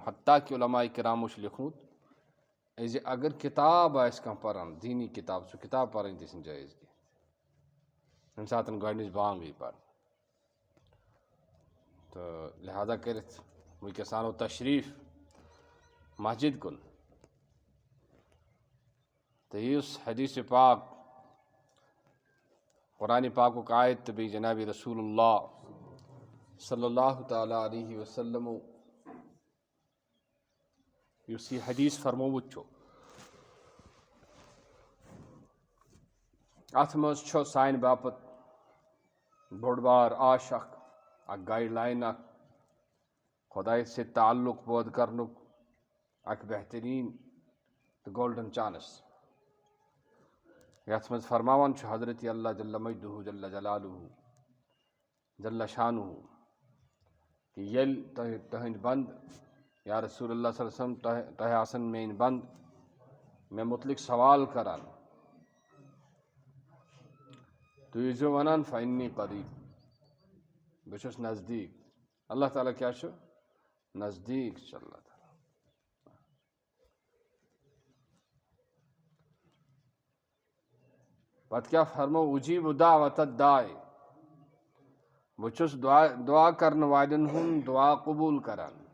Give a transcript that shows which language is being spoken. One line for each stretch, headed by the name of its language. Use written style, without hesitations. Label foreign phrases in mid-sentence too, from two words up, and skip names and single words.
Kashmiri: حتیٰ کہ علماء کرامو چھُ لیوٚکھمُت زِ اگر کِتاب آسہِ کانٛہہ پران، دیٖنی کِتاب، سُہ کِتاب پرٕنۍ تہِ چھِنہٕ جٲیز کینٛہہ ییٚمہِ ساتہٕ گۄڈنِچ بانگ یی پرنہٕ۔ تہٕ لہٰذا کٔرِتھ وٕنکٮ۪س انو تشریٖف مسجد کُن تہٕ یُس حدیث پاک، قرآنِ پاکُک آیت تہٕ بیٚیہِ جنابِ رسول اللہ
Arabic: صلی اللہ تعالیٰ علیہ وسلمو
Kashmiri: یُس یہِ حدیث فرمومُت چھُ اَتھ منٛز چھُ سانہِ باپتھ بوٚڑ بار آش اکھ
English: guide line
Kashmiri: اکھ خۄدایَس سۭتۍ تعلُق پٲدٕ کرنُک اکھ بہتریٖن تہٕ
English: golden chance
Kashmiri: یَتھ منٛز فرماوان چھُ حضرت اللہ
Arabic: جل مجدہ جل جلالہ جل شانہ
Kashmiri: کہِ ییٚلہِ تُہٕنٛدۍ بنٛد
Arabic: یا رسول اللہ صلی اللہ علیہ وسلم
Kashmiri: تۄہہِ آسن میٲنۍ بنٛد مےٚ مُتعلق سوال کران تُہۍ ٲسۍزیو ونان
Arabic: فإنی قریٖب
Kashmiri: بہٕ چھُس نزدیٖک اللہ تعالیٰ کیٛاہ چھُ نزدیٖک چھُ اللہ تعالیٰ پتہٕ کیٛاہ فرمو
Arabic: اُجیٖبُ دعوۃ الداعِ
Kashmiri: بہٕ چھُس دعا کرنہٕ والٮ۪ن ہُنٛد دعا قبوٗل کران